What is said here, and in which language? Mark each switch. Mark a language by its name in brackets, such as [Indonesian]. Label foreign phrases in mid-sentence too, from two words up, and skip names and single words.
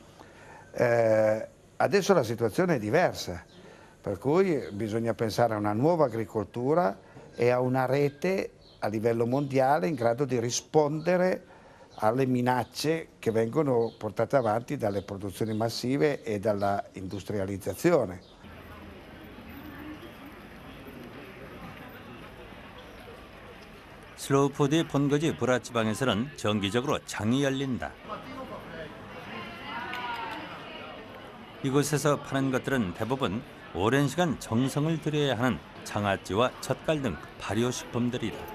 [Italian] Adesso la situazione è diversa, per cui bisogna pensare a una nuova agricoltura e a una rete a livello mondiale in grado di rispondere alle minacce che vengono portate avanti dalle produzioni massive e dalla industrializzazione. [Korean] 슬로우 푸드의 본거지 브라지방에서는 정기적으로 장이 열린다. 이곳에서 파는 것들은 대부분 오랜 시간 정성을 들여야 하는 장아찌와 젓갈 등 발효식품들이다.